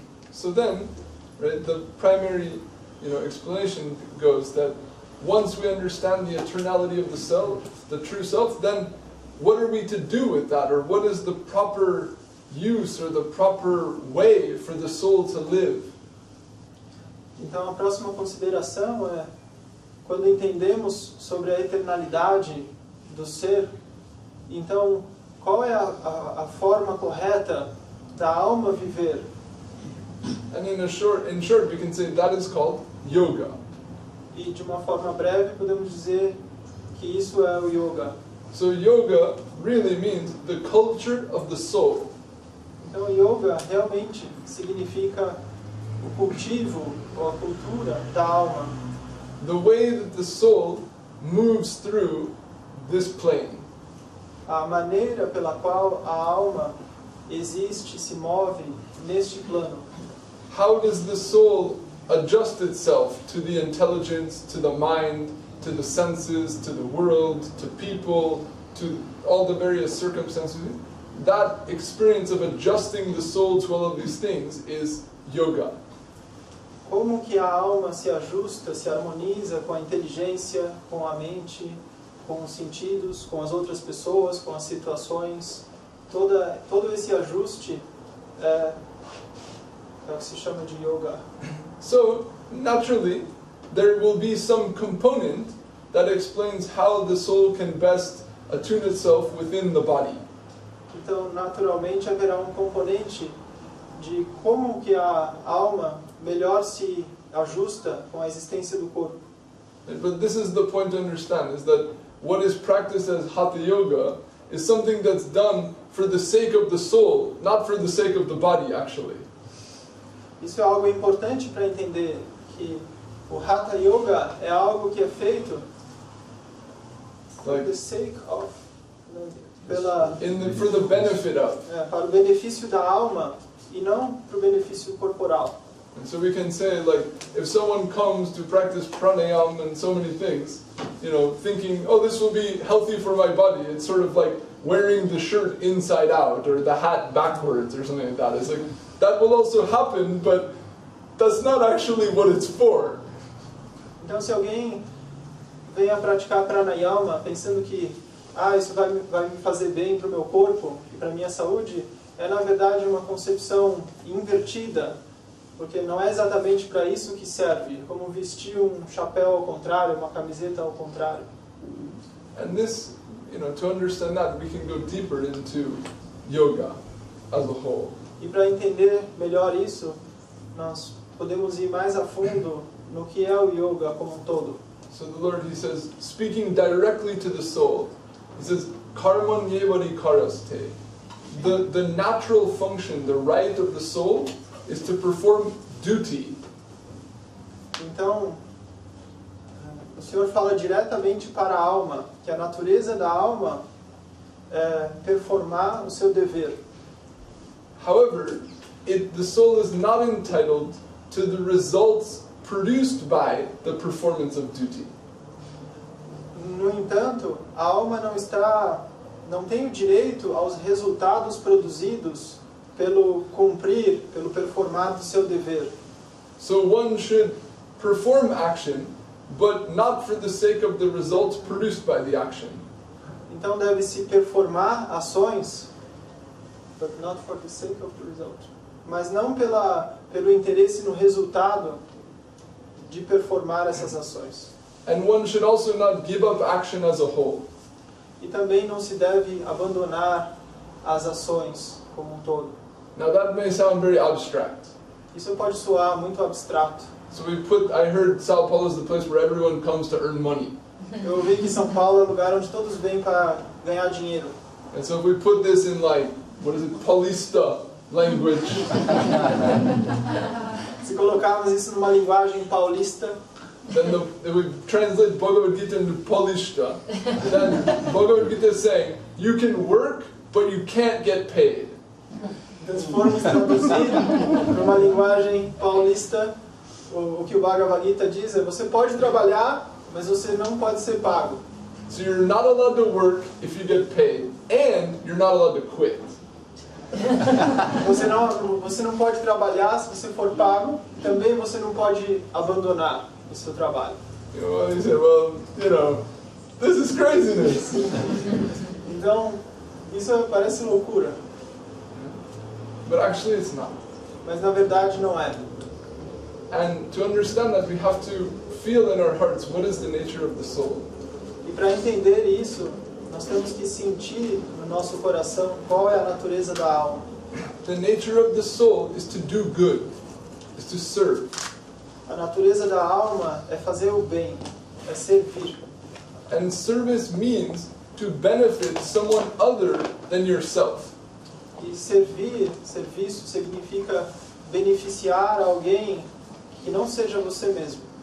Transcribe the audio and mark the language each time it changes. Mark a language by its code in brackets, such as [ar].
[en] So then, right, the primary, explanation goes that once we understand the eternality of the self, the true self, then what are we to do with that, or what is the proper use or the proper way for the soul to live? [pt] Então a próxima consideração é, quando entendemos sobre a eternalidade do ser, então qual é a forma correta da alma viver? [en] And in short, we can say that is called yoga. [pt] E de uma forma breve podemos dizer que isso é o yoga. [en] So yoga really means the culture of the soul. [pt] Então yoga realmente significa o cultivo ou a cultura da alma. [en] The way that the soul moves through this plane. [pt] A maneira pela qual a alma existe, se move neste plano. [en] How does the soul adjust itself to the intelligence, to the mind, to the senses, to the world, to people, to all the various circumstances? That experience of adjusting the soul to all of these things is yoga. [pt] Como que a alma se ajusta, se harmoniza com a inteligência, com a mente, com os sentidos, com as outras pessoas, com as situações. Todo esse ajuste é o que se chama de yoga. [en] So, naturally, there will be some component that explains how the soul can best attune itself within the body. [pt] Então, naturalmente, haverá componente de como que a alma melhor se ajusta com a existência do corpo. [en] But this is the point to understand, is that what is practiced as Hatha Yoga is something that's done for the sake of the soul, not for the sake of the body, actually. [pt] Isso é algo importante para entender, que o Hatha Yoga é algo que é feito [en] for the sake of, for the benefit of. [pt] Para o benefício da alma e não para o benefício corporal. [en] And so we can say, like, if someone comes to practice pranayama and so many things, thinking, oh, this will be healthy for my body, it's sort of like wearing the shirt inside out or the hat backwards or something like that. It's like, that will also happen, but that's not actually what it's for. [pt] Então, se alguém vem a praticar pranayama pensando que isso vai me fazer bem para o meu corpo e para a minha saúde, é na verdade uma concepção invertida, porque não é exatamente para isso que serve, como vestir um chapéu ao contrário, uma camiseta ao contrário. [en] And this, to understand that, we can go deeper into yoga as a whole. [pt] E para entender melhor isso, nós podemos ir mais a fundo no que é o yoga como todo. [en] So the Lord, He says, speaking directly to the soul, He says, [sa] karman yevari karaste. [en] The natural function, the right of the soul, is to perform duty. [pt] Então, o Senhor fala diretamente para a alma, que a natureza da alma é performar o seu dever. [en] However, the soul is not entitled to the results produced by the performance of duty. [pt] No entanto, a alma não tem o direito aos resultados produzidos pelo performar do seu dever. [en] So one should perform action, but not for the sake of the results produced by the action. [pt] Então deve-se performar ações [en] but not for the sake of the result. [pt] Mas não pelo interesse no resultado de performar essas ações. [en] And one should also not give up action as a whole. [pt] E também não se deve abandonar as ações como um todo. [en] Now that may sound very abstract. [pt] Isso pode soar muito abstrato. [en] So I heard Sao Paulo is the place where everyone comes to earn money. [pt] Eu ouvi que São Paulo é o lugar onde todos vêm para ganhar dinheiro. [en] And so if we put this in like, what is it, Paulista language. [pt] Se colocarmos isso numa linguagem paulista, [en] then if we translate Bhagavad Gita into Paulista, then Bhagavad Gita is saying, you can work, but you can't get paid. [pt] Então, se formos traduzir para uma linguagem paulista, o que o Bhagavad Gita diz é: você pode trabalhar, mas você não pode ser pago. [en] So you're not allowed to work if you get paid, and you're not allowed to quit. [pt] Você não pode trabalhar se você for pago, também você não pode abandonar o seu trabalho. [en] He said, well, this is craziness. [pt] Então, isso parece loucura. [en] But actually it's not. [pt] Mas na verdade não é. [en] And to understand that, we have to feel in our hearts what is the nature of the soul. [pt] E para entender isso, nós temos que sentir no nosso coração qual é a natureza da alma. [en] The nature of the soul is to do good, is to serve. [pt] A natureza da alma é fazer o bem, é servir. [en] And service means to benefit someone other than yourself. [pt] E serviço significa beneficiar alguém que não seja você mesmo.